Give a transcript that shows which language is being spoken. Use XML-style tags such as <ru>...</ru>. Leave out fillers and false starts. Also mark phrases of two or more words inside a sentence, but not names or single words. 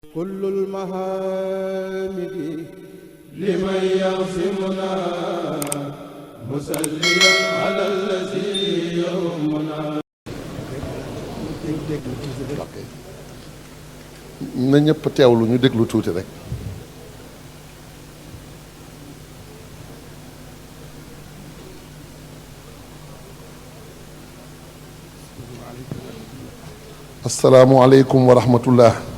<ar>كل المحامد لمن يعصمنا مسليا على الذي يومنا.</ar> <wo>na ñëpp teewlu ñu déglu tuuti rek.</wo> <ar>السلام عليكم ورحمة الله.</ar>